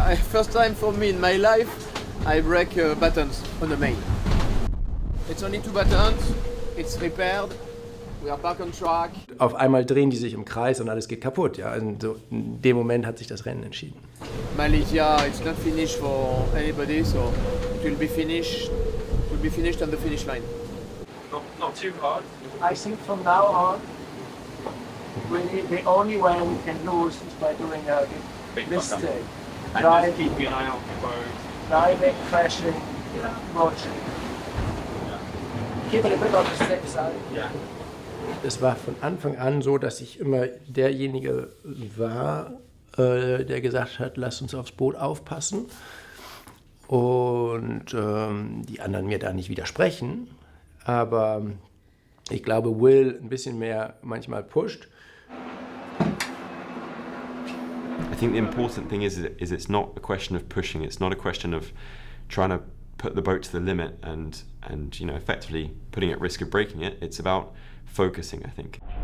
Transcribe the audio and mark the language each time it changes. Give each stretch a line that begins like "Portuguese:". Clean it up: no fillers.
English: First time for me in my life, I break buttons on the main. It's only 2 buttons, it's repaired, we are back on track.
German: Auf einmal drehen die sich im Kreis und alles geht kaputt. Ja? Und so in dem Moment hat sich das Rennen entschieden.
English: Malizia, it's not finished for anybody, so it will be finished on the finish line. Not too hard. I think from now on, really the only way we can lose is by doing a big mistake. And keeping an eye out for both. Driving, crashing, watching. Keep it a bit on the safe side. Yeah.
German: Es war von Anfang an so, dass ich immer derjenige war, der gesagt hat, lasst uns aufs Boot aufpassen. Und die anderen mir da nicht widersprechen. Aber ich glaube, Will ein bisschen mehr manchmal pusht.
English: I think the important thing is it's not a question of pushing. It's not a question of trying to put the boat to the limit and you know, effectively putting at risk of breaking it. It's about focusing, I think.